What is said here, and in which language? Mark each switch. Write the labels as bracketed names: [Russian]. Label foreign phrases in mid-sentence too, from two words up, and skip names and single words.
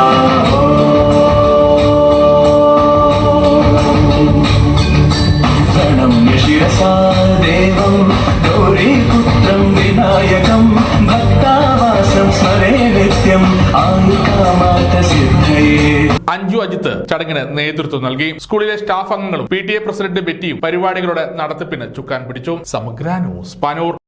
[Sanskrit] प्रणम्य शिरसा देवं गौरीपुत्रं विनायकं भक्तावासं स्मरे नित्यं आयुकामार्थसिद्धये. [Malayalam] അഞ്ജു അജിത്ത് ചടങ്ങിന് നേതൃത്വം നൽകി. സ്കൂളിലെ സ്റ്റാഫ് അംഗങ്ങളും PTA പ്രസിഡന്റ് ബെറ്റിയും പരിപാടികളുടെ നടത്തിപ്പിന് ചുക്കാൻ പിടിച്ചു. സമഗ്ര ന്യൂസ്, പാനൂർ.